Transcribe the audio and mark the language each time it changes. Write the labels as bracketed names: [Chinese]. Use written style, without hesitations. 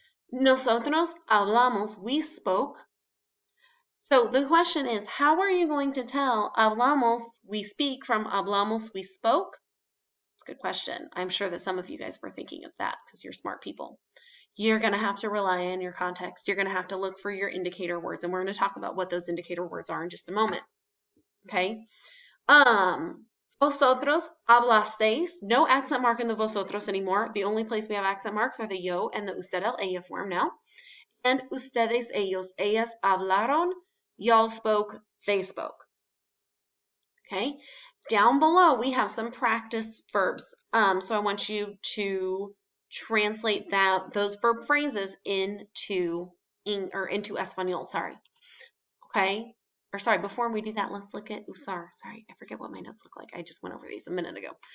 [Spanish] Nosotros hablamos, [English] we spoke. So the question is, how are you going to tell hablamos, we speak, from hablamos, we spoke? It's a good question. I'm sure that some of you guys were thinking of that because you're smart people. You're going to have to rely on your context. You're going to have to look for your indicator words, and we're going to talk about what those indicator words are in just a moment. Okay? [Spanish] Vosotros hablasteis. [English] No accent mark in the vosotros anymore. The only place we have accent marks are the yo and the usted, el, ella form now. And [Spanish] ustedes, ellos, ellas hablaron. [English] Y'all spoke, they spoke. Okay? Down below, we have some practice verbs. So I want you to translate those verb phrases into Espanol, sorry. Okay? Or sorry, before we do that, let's look at usar. Sorry, I forget what my notes look like. I just went over these a minute ago.